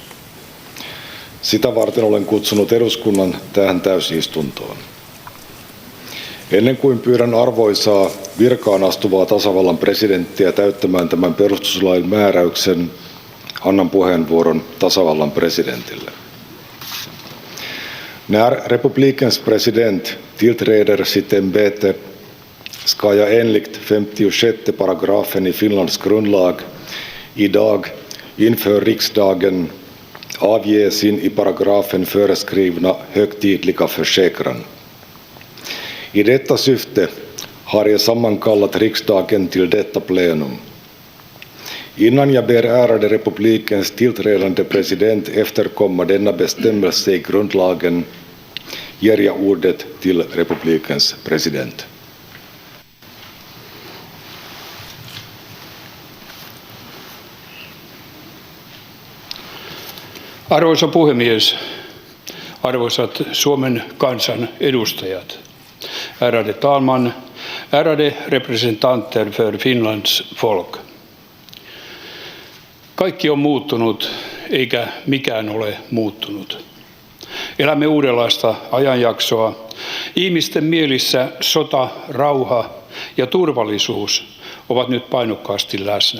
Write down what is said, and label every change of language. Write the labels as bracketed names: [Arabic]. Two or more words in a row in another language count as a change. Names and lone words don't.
[Finnish] Sitä varten olen kutsunut eduskunnan tähän täysistuntoon. Ennen kuin pyydän arvoisaa virkaan astuvaa tasavallan presidenttiä täyttämään tämän perustuslain määräyksen, annan puheenvuoron tasavallan presidentille. [Swedish] När republikens president tillträder sitt ämbete ska jag enligt 56 paragrafen i Finlands grundlag idag inför riksdagen avge sin i paragrafen föreskrivna högtidliga försäkran. I detta syfte har jag sammankallat riksdagen till detta plenum. Innan jag ber ärade republikens tillträdande president efterkomma denna bestämmelse i grundlagen ger jag ordet till republikens president. [Finnish] Arvoisa puhemies, arvoisat Suomen kansan edustajat, [Swedish] ärade talman, ärade representanter för Finlands folk. [Finnish] Kaikki on muuttunut, eikä mikään ole muuttunut. Elämme uudenlaista ajanjaksoa. Ihmisten mielissä sota, rauha ja turvallisuus ovat nyt painokkaasti läsnä.